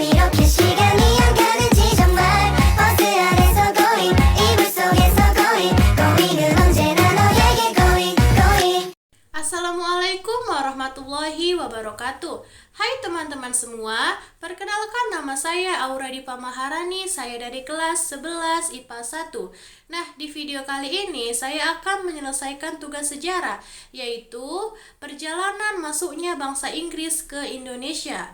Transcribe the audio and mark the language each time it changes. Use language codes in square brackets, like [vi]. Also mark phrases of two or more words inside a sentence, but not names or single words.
[ko] 이렇게 시간이 안 가는지 정말 버스 안에서 going 이불 속에서 going은 언제나 너에게 going. [ar] السلام عليكم ورحمة الله وبركاته. [id] Hai teman-teman semua, perkenalkan nama saya Auradipa Maharani, saya dari kelas 11 IPA 1. Nah, di video kali ini saya akan menyelesaikan tugas sejarah, yaitu perjalanan masuknya bangsa Inggris ke Indonesia.